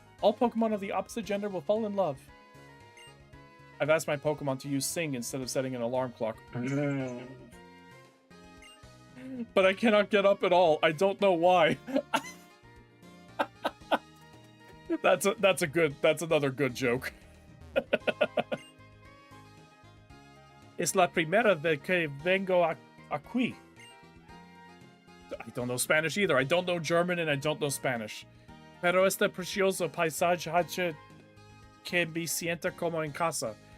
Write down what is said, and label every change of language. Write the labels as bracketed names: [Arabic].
[English] All Pokemon of the opposite gender will fall in love. I've asked my Pokemon to use Sing instead of setting an alarm clock. But I cannot get up at all. I don't know why. That's another good joke. [Spanish] Es la primera vez que vengo aquí. [English] I don't know Spanish either. I don't know German and I don't know Spanish. [Spanish] Pero este precioso paisaje que me sienta como en casa.